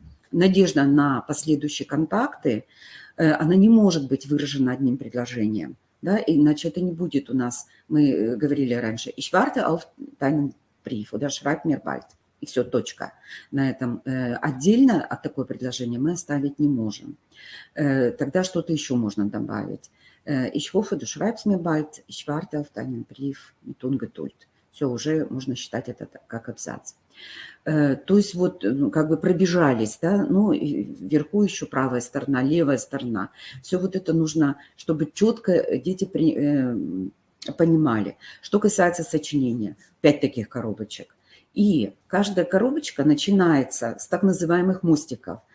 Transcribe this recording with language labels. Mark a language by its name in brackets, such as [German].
[Russian] надежда на последующие контакты, она не может быть выражена одним предложением, да, иначе это не будет у нас, мы говорили раньше, [German] ich warte auf deinen Brief oder schreib mir bald. [Russian] И все, точка. На этом отдельно от такое предложение мы оставить не можем. Тогда что-то еще можно добавить. [German] Ich hoffe, du schreibst mir bald, ich warte auf deinen Brief mit Ungeduld. [Russian] Все, уже можно считать это как абзац. То есть вот как бы пробежались, да, ну и вверху еще правая сторона, левая сторона. Все вот это нужно, чтобы четко дети понимали. Что касается сочинения, 5 таких коробочек. И каждая коробочка начинается с так называемых мостиков.